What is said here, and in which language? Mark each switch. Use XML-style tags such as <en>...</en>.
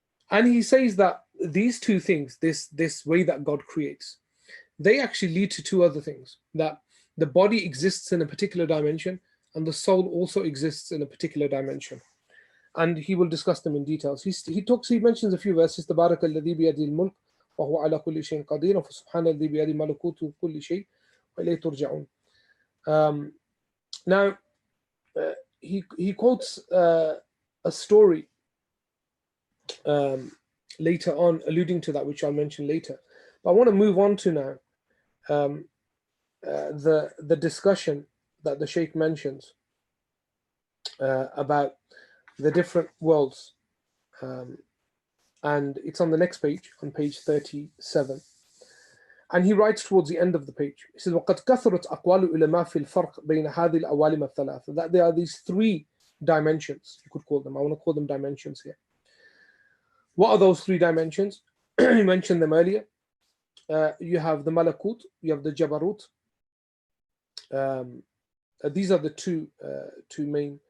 <en>And he says that these two things, this way that God creates, they actually lead to two other things: that the body exists in a particular dimension, and the soul also exists in a particular dimension. And he will discuss them in details. He mentions a few verses.</en> <ar>تبارك الذي بيده الملك وهو على كل شيء قدير فسبحان الذي بيده ملكوت كل شيء وإليه ترجعون. Now,</ar> <en>he quotes a story later on, alluding to that, which I'll mention later. But I want to move on to now the discussion that the Sheikh mentions about the different worlds, and it's on the next page, on page 37. And he writes towards the end of the page. He says,</en> <ar>وَقَدْ كَثُرَتْ أَقْوَالُ الْعُلَمَاء فِي الْفَرْقِ بَيْنَ هَذِهِ الْأَوَالِمَ الثَّلَاثَ.</ar> <en>That there are these three dimensions, you could call them. I want to call them dimensions here. What are those three dimensions? He mentioned them earlier. You have the malakut, you have the jabarut. These are the two main.</en>